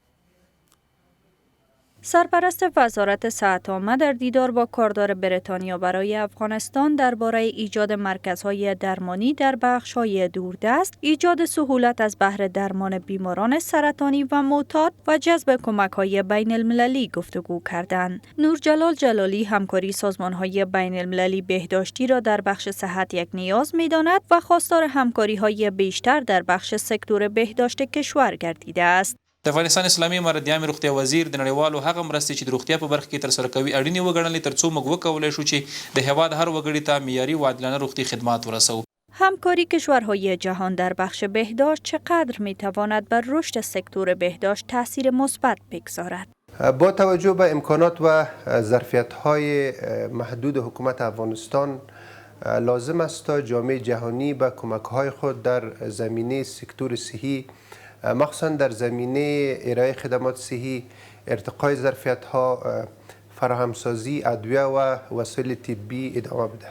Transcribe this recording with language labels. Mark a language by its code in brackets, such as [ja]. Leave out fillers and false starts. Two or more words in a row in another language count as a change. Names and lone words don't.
[fa] سرپرست وزارت صحت عامه در دیدار با کاردار بریتانیا برای افغانستان درباره ایجاد مرکزهای درمانی در بخش‌های دوردست، ایجاد سهولت از بهر درمان بیماران سرطانی و معتاد و جذب کمک‌های بین المللی گفتگو کردند. نور جلال جلالی همکاری سازمان‌های بین المللی بهداشتی را در بخش صحت یک نیاز می‌داند و خواستار همکاری‌های بیشتر در بخش سکتور بهداشت کشور گردیده است. [ps] د افغانستان اسلامي امارت د عامې روغتیا وزیر د نړیوالو هغه مرستې چې د روغتیا په برخه کې ترسره کوي اړینې وګڼلې ترڅو موږ وکولی شو چې د هېواد هر وګړي ته معیاري و عادلانه روغتي خدمات ورسوو. [fa] همکاری کشورهای جهان در بخش بهداشت چقدر میتواند بر رشد سکتور بهداشت تاثیر مثبت بگذارد؟ با توجه به امکانات و ظرفیت‌های محدود حکومت افغانستان لازم است تا جامعه جهانی به کمک‌های خود در زمینه سکتور صحی، مخصوصا در زمینه ارائه خدمات صحی، ارتقای ظرفیت‌ها، فراهمسازی ادویه و وسایل طبی ادامه بدهد.